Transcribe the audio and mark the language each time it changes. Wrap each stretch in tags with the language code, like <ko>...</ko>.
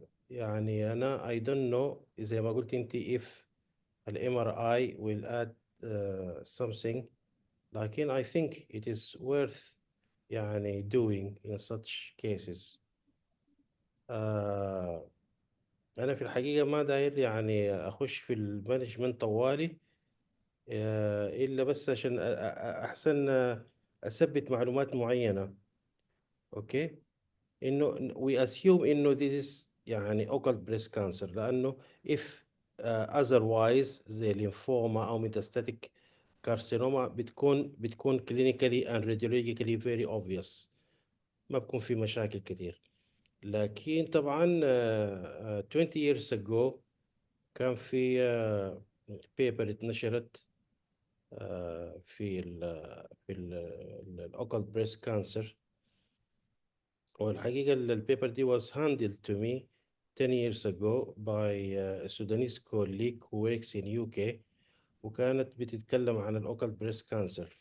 <en>يعني أنا I don't know</en> <ar>زي ما قلت أنت</ar> <en>if ال MRI will add something, لكن I think it is worth يعني doing in such cases.</en> <ar>أنا في الحقيقة ما داير يعني أخش في المانجمنت طوالي إلا بس عشان أحسن أثبت معلومات معينة.</ar> <en>okay, إنه we assume إنه this is يعني occult breast cancer، لأنه if otherwise زي ليمفوما أو metastatic carcinoma بتكون clinically and radiologically very obvious،</en> <ar>ما بكون في مشاكل كتير. لكن طبعا 20 years ago كان في بيبر اتنشرت في الأوكل بريست كانسر، والحقيقة البيبر دي</ar> <en>was handed to me 10 years ago by a Sudanese colleague who works in UK،</en> <ar>وكانت بتتكلم عن الأوكل بريست كانسر.</ar>